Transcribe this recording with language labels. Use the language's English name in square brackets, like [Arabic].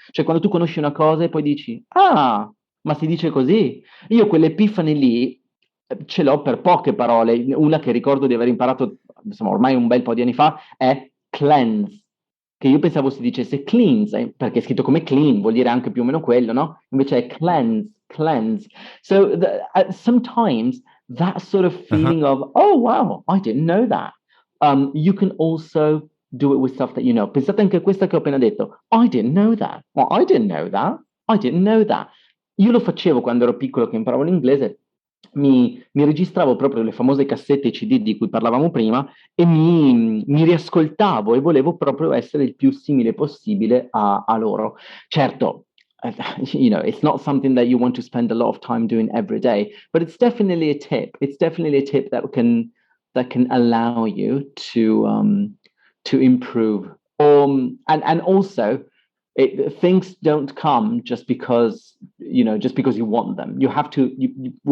[Italian] Cioè quando tu conosci una cosa e poi dici, ma si dice così. Io quell'epifani lì ce l'ho per poche parole. Una che ricordo di aver imparato, insomma, ormai un bel po' di anni fa è cleanse. che io pensavo si dicesse cleans, perché è scritto come clean, vuol dire anche più o meno quello, no? Invece è cleanse. [English] So sometimes that sort of Uh-huh. feeling of, oh wow, I didn't know that. You can also do it with stuff that you know. [Italian] Pensate anche a questa che ho appena detto. [English] I didn't know that. Well, I didn't know that. I didn't know that. [Italian] Io lo facevo quando ero piccolo che imparavo l'inglese. Mi registravo proprio le famose cassette CD di cui parlavamo prima e mi riascoltavo e volevo proprio essere il più simile possibile a loro. [English] Certo, you know, it's not something that you want to spend a lot of time doing every day, but it's definitely a tip. It's definitely a tip that can allow you to improve. And also, things don't come just because you want them. You have to.